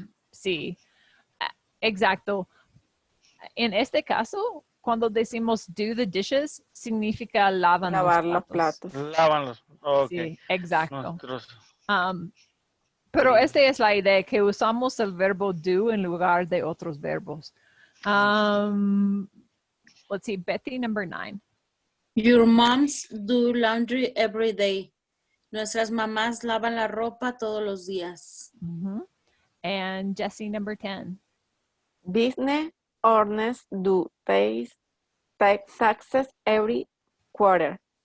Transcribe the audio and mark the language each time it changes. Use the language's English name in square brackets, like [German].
[Spanish] Sí, exacto. En este caso, cuando decimos [English] do the dishes, [Spanish] significa lavar Lavar los platos. Lavan los. Ok. Sí, exacto. Nuestros. Pero primos. esta es la idea, que usamos el verbo do en lugar de otros verbos. [English] Let's see, Betty, number 9. Your moms do laundry every day. [Spanish] Nuestras mamás lavan la ropa todos los días. [English] And Jessie, number 10. Business owners do pay taxes every quarter.